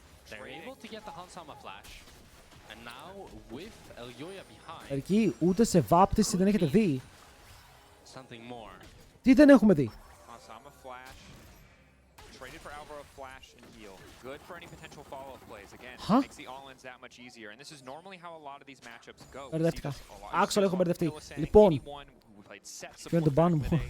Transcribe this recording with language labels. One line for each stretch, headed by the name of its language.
English: They're able to get the Hansama flash and now with Elyoya behind
Greek: Εκεί ούτε σε βάπτιση δεν έχετε δει.
English: something more.
Greek: Τι δεν έχουμε δει?
English: Hansama flash. Traded for Labrov flash and heal. Good for any potential follow-up plays. Again, Huh? makes the all-ins that much easier. And this is normally how a lot of these matchups go.
Greek: Μπερδεύτηκα. Άξονα, έχω μπερδευτεί. Λοιπόν, ποιο είναι το ban μου?